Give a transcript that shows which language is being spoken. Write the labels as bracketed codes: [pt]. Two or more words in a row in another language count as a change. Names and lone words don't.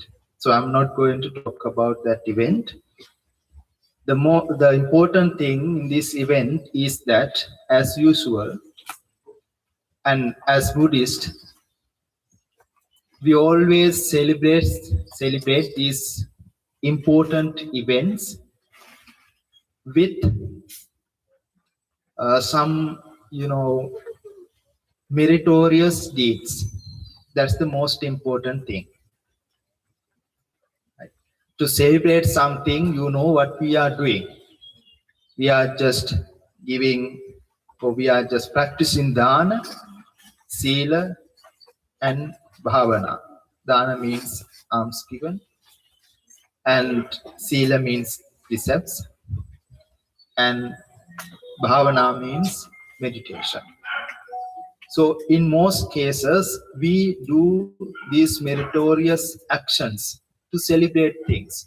[en] So I'm not going to talk about that event. The important thing in this event is that, as usual, and as Buddhist, we always celebrate these important events with some, meritorious deeds. That's the most important thing. Right? To celebrate something, what we are doing. We are just giving, or we are just practicing dana, sila, and bhavana. Dana means alms given, and sila means precepts, and bhavana means meditation. So in most cases, we do these meritorious actions to celebrate things.